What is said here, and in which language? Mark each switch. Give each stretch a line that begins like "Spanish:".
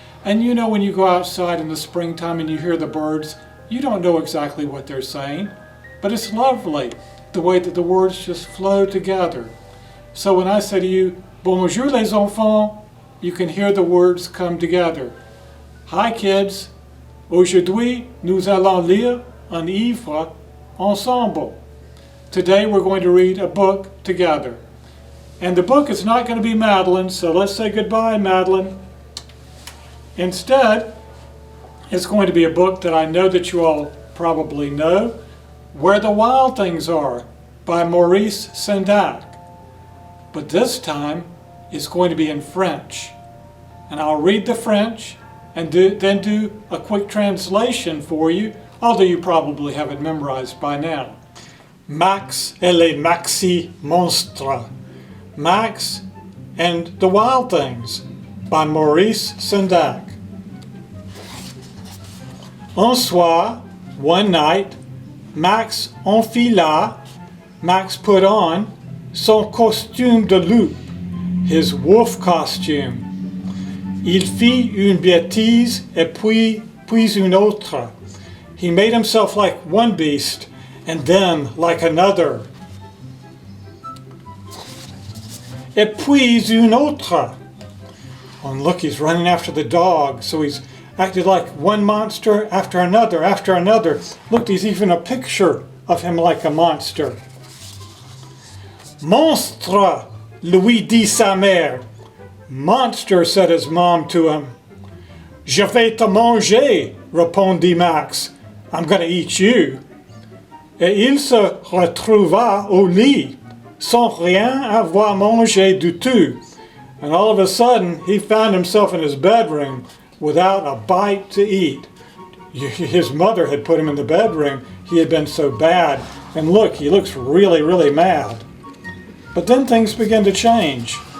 English: And you know, when you go outside in the springtime and you hear the birds, you don't know exactly what they're saying, but it's lovely the way that the words just flow together. So when I say to you,
French: bonjour les enfants,
English: you can hear the words come together. Hi kids,
French: aujourd'hui nous allons lire un livre ensemble.
English: Today we're going to read a book together. And the book is not going to be Madeline, so let's say goodbye, Madeline. Instead, it's going to be a book that I know that you all probably know, Where the Wild Things Are, by Maurice Sendak. But this time, it's going to be in French. And I'll read the French and then do a quick translation for you, although you probably have it memorized by now.
French: Max et les Maxi Monstres.
English: Max and the Wild Things by Maurice Sendak.
French: Un soir,
English: one night, Max put on
French: son costume de loup,
English: his wolf costume.
French: Il fit une bêtise et puis une autre.
English: He made himself like one beast and then like another.
French: Et puis une autre.
English: Oh, and look, he's running after the dog, so he's acted like one monster after another after another. Look, there's even a picture of him like a monster.
French: Monstre, lui dit sa mère.
English: Monster, said his mom to him.
French: Je vais te manger, répondit Max.
English: I'm going to eat you.
French: Et il se retrouva au lit, sans rien avoir mangé du tout.
English: And all of a sudden, he found himself in his bedroom without a bite to eat. His mother had put him in the bedroom. He had been so bad. And look, he looks really, really mad. But then things began to change.